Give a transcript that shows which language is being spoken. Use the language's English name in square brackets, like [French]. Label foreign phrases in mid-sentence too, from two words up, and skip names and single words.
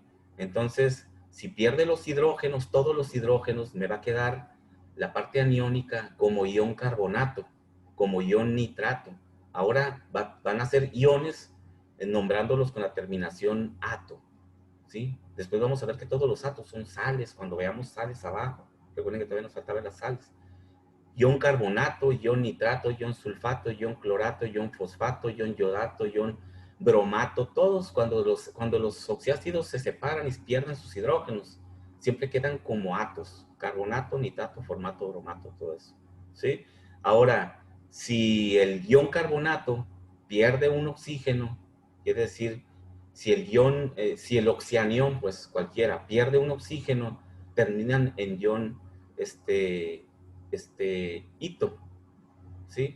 [Spanish] Entonces, si pierde los hidrógenos, todos los hidrógenos, me va a quedar la parte aniónica como ion carbonato, como ion nitrato. Ahora van a ser iones nombrándolos con la terminación ato, ¿sí? Después vamos a ver que todos los atos son sales, cuando veamos sales abajo. Recuerden que todavía nos faltaban las sales. Ion carbonato, ion nitrato, ion sulfato, ion clorato, ion fosfato, ion yodato, ion bromato, todos cuando los oxiácidos se separan y pierden sus hidrógenos, siempre quedan como atos, carbonato, nitrato, formato, bromato, todo eso, ¿sí? Ahora, si el ion carbonato pierde un oxígeno, quiere decir, si el oxianión, pues cualquiera, pierde un oxígeno, terminan en ion, hito, ¿sí?